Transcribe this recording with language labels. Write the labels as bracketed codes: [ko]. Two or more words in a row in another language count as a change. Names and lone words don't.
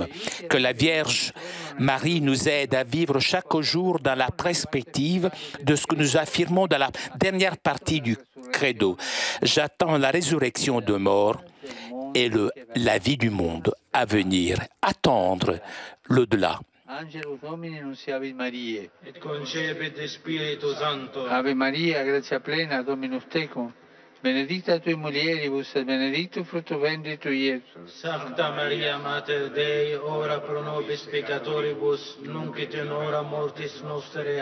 [fr] Que la Vierge Marie nous aide à vivre chaque jour dans la perspective de ce que nous affirmons dans la dernière partie du credo. J'attends la résurrection de mort et la vie du monde à venir, attendre l'au-delà. [la] Angelus Domini nunciavit Mariae. Et concepit Spiritu Sancto. Ave Maria, gratia plena, Dominus tecum, benedicta tui mulieribus et benedictus fructus ventris tui, Iesus. Sancta Maria Mater Dei, ora pro nobis peccatoribus, nunc et in hora mortis nostre.